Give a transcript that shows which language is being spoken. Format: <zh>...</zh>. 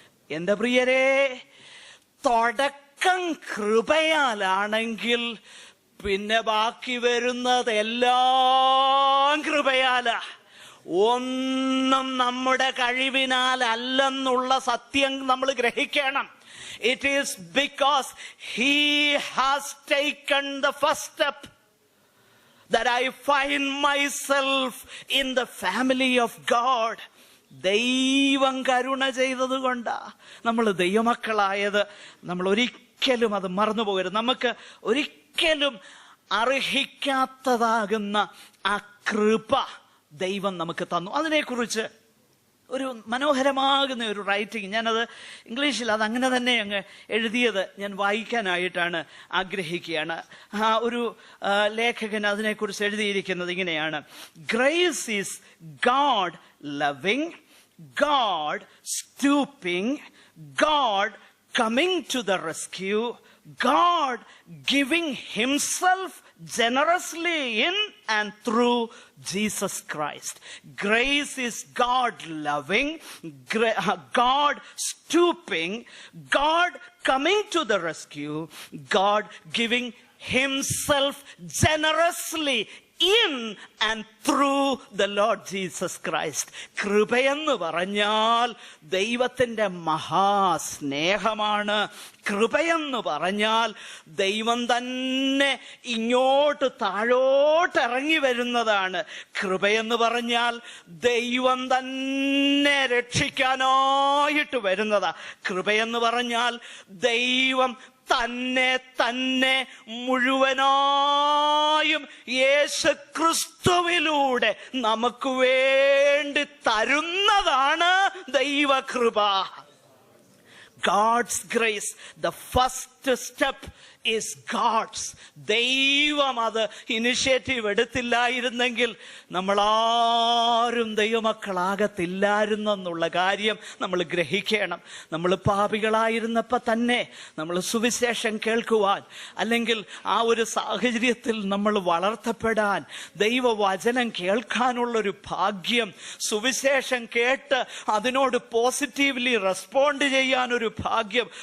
<ml>എന്റെ പ്രിയരെ, തുടക്കം കൃപയാലാണെങ്കിൽ പിന്നെ ബാക്കി വരുന്നതെല്ലാം കൃപയാലാ. ഒന്നും നമ്മുടെ കഴിവിനാൽ അല്ലെന്നുള്ള സത്യം നമ്മൾ ഗ്രഹിക്കണം.</ml> <en>It is because He has taken the first step that I find myself in the family of God.</en> <ml>ദൈവം കരുണ ചെയ്തത് കൊണ്ടാ നമ്മൾ ദൈവമക്കളായത്. നമ്മൾ ഒരിക്കലും അത് മറന്നു പോകരുത്. നമുക്ക് ഒരിക്കലും അർഹിക്കാത്തതാകുന്ന ആ കൃപ ദൈവം നമുക്ക് തന്നു. അതിനെക്കുറിച്ച് ഒരു മനോഹരമാകുന്ന ഒരു റൈറ്റിംഗ്, ഞാനത് ഇംഗ്ലീഷിൽ അത് അങ്ങനെ തന്നെ അങ്ങ് എഴുതിയത് ഞാൻ വായിക്കാനായിട്ടാണ് ആഗ്രഹിക്കുകയാണ്. ആ ഒരു ലേഖകൻ അതിനെക്കുറിച്ച് എഴുതിയിരിക്കുന്നത് ഇങ്ങനെയാണ്:</ml> <en>Grace is God loving, God stooping, God coming to the rescue, God giving Himself generously in and through Jesus Christ. Grace is God loving, God stooping, God coming to the rescue, God giving Himself generously in and through the Lord Jesus Christ.</en> <ml>കൃപയെന്ന് പറഞ്ഞാൽ ദൈവത്തിന്റെ മഹാസ്നേഹമാണ്. കൃപയെന്ന് പറഞ്ഞാൽ ദൈവം തന്നെ ഇങ്ങോട്ട് താഴോട്ട് ഇറങ്ങി വരുന്നതാണ്. കൃപയെന്ന് പറഞ്ഞാൽ ദൈവം തന്നെ രക്ഷിക്കാനായിട്ട് വരുന്നതാ. കൃപയെന്ന് പറഞ്ഞാൽ ദൈവം തന്നെ മുഴുവനായും യേശുക്രിസ്തുവിലൂടെ നമുക്ക് വേണ്ടി തരുന്നതാണ് ദൈവകൃപ.</ml> <en>God's grace, the first step is God's.</en> <ml>ദൈവം അത് ഇനിഷ്യേറ്റീവ് എടുത്തില്ലായിരുന്നെങ്കിൽ നമ്മളാരും ദൈവമക്കളാകത്തില്ലായിരുന്നെന്നുള്ള കാര്യം നമ്മൾ ഗ്രഹിക്കണം. നമ്മൾ പാപികളായിരുന്നപ്പോൾ തന്നെ നമ്മൾ സുവിശേഷം കേൾക്കുവാൻ, അല്ലെങ്കിൽ ആ ഒരു സാഹചര്യത്തിൽ നമ്മൾ വളർത്തപ്പെടാൻ, ദൈവവചനം കേൾക്കാനുള്ളൊരു ഭാഗ്യം, സുവിശേഷം കേട്ട് അതിനോട്</ml> <en>positively respond</en> <ml>ചെയ്യാനൊരു ഭാഗ്യം.</ml>